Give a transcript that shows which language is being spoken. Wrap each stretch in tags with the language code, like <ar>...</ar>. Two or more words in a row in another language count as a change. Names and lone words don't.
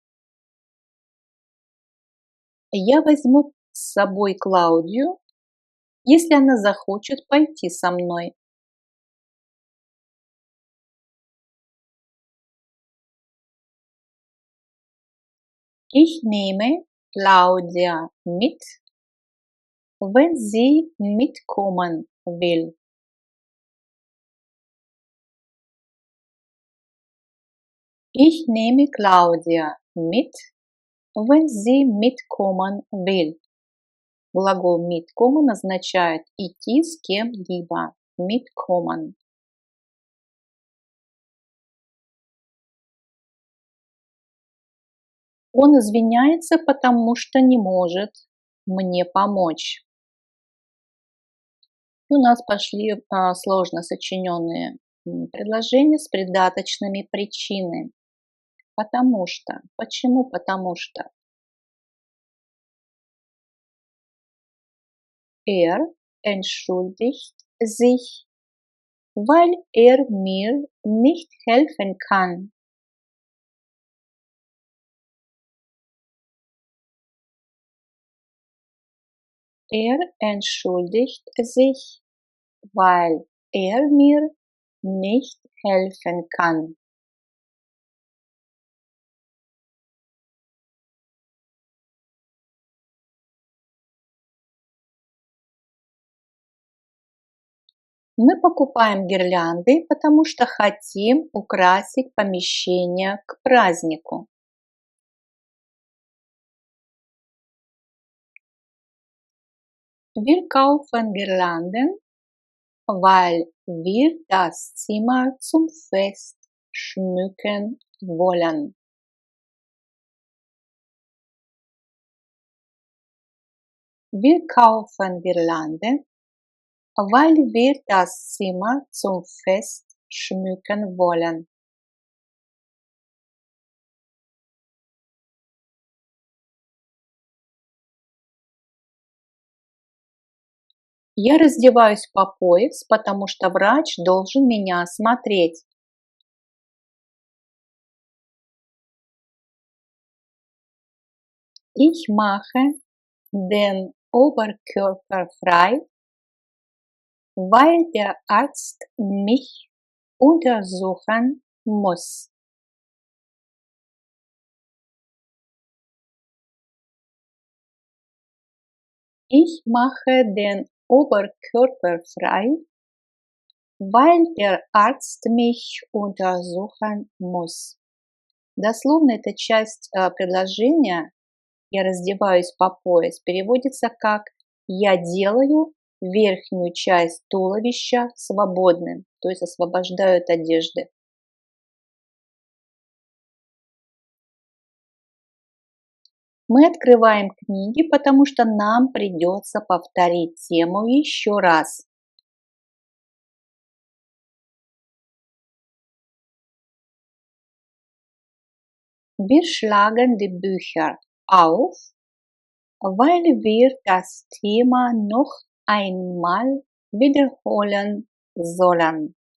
<ru>Я возьму с собой Клаудию, если она захочет пойти со мной.</ru> <de>Ich nehme Claudia mit, wenn sie mitkommen will. Ich nehme Claudia mit, wenn sie mitkommen will.</de> <ru>Глагол mitkommen означает идти с кем-либо. Mitkommen. Он извиняется, потому что не может мне помочь. У нас пошли сложно сочиненные предложения с придаточными причинами. Потому что. Почему потому что?</ru> <de>Entschuldigt sich, weil mir nicht helfen kann. Entschuldigt sich, weil mir nicht helfen kann.</de> <ru>Мы покупаем гирлянды, потому что хотим украсить помещение к празднику.</ru> <de>Wir kaufen Girlanden, weil wir das Zimmer zum Fest schmücken wollen. Wir kaufen Girlanden, weil wir das Zimmer zum Fest schmücken wollen.</de> <ru>Я раздеваюсь по пояс, потому что врач должен меня осмотреть.</ru> <de>Ich mache den Oberkörper frei, weil der Arzt mich untersuchen muss. Ich mache den Oberkörper frei, weil der Arzt mich untersuchen muss.</de> <ru>Дословно эта часть предложения «я раздеваюсь по пояс» переводится как «я делаю верхнюю часть туловища свободным», то есть освобождаю от одежды. Мы открываем книги, потому что нам придется повторить тему еще раз.</ru> <de>Wir schlagen die Bücher auf, weil wir das Thema noch einmal wiederholen sollen.</de>